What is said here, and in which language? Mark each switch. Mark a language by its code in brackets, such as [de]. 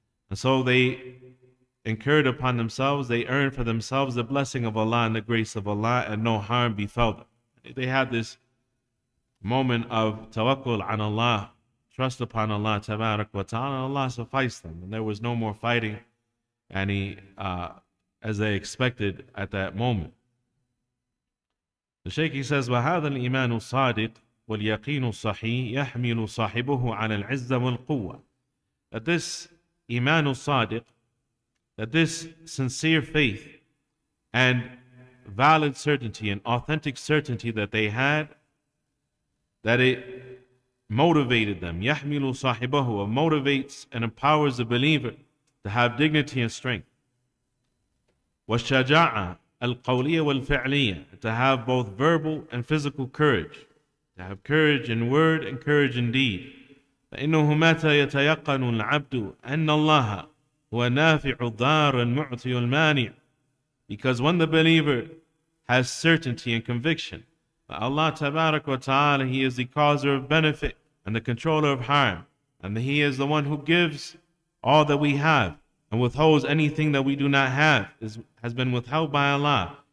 [en] And so they incurred upon themselves, they earned for themselves the blessing of Allah and the grace of Allah, and no harm befell them. They had this moment of tawakkul on Allah, trust upon Allah, tabarak wa ta'ala, and Allah sufficed them. And there was no more fighting as they expected at that moment. The Sheikh, he says, [ar] وَهَذَا الْإِيمَانُ الصَّادِقُ وَالْيَقِينُ الصَّحِيحُ يَحْمِلُ صَاحِبُهُ عَلَى الْعِزَّةِ وَالْقُوَّةِ. [en] That this [ar] إيمان الصادق, [en] that this sincere faith and valid certainty and authentic certainty that they had, that it motivated them. [ar] يَحْمِلُ صَاحِبَهُ, [en] motivates and empowers the believer to have dignity and strength. [ar] وَالشَّجَاعَةِ الْقَوْلِيَّةِ وَالْفِعْلِيَّةِ, [en] to have both verbal and physical courage, to have courage in word and courage in deed. [ar] فإنه متى يتيقن العبد أن الله هو نافع الضار المعطي المانع. [en] Because when the believer has certainty and conviction that Allah tabarak wa ta'ala, He is the causer of benefit and the controller of harm, and that He is the one who gives all that we have and withholds anything that we do not have, has been withheld by Allah.